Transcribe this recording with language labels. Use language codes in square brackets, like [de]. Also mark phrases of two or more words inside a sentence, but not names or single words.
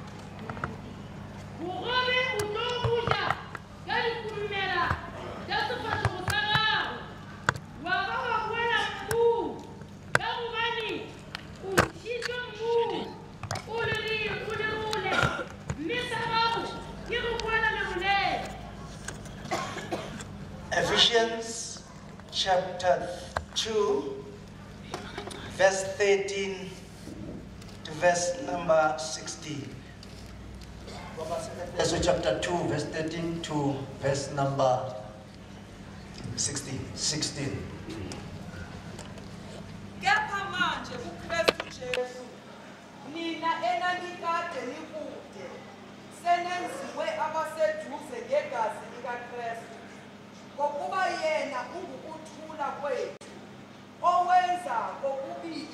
[nso] Bogobe o tlo go ja ka dikurumela tša sefahlego sa gago. Wa ba wa boela mmu ka gobane o ntšhitšwe mmu o le gole, mme sa gago ke go boela lebolelo. [en] Ephesians chapter 2 verse 13 to verse number 16 Efeso chapter 2 verse 13 to verse number 16 [zu] Kepha manje uKristu Jesu nina enanikade nikude senenziwe abaseduze ngegazi likaKristu ngokuba yena ungukuthula kwethu owenza kokubili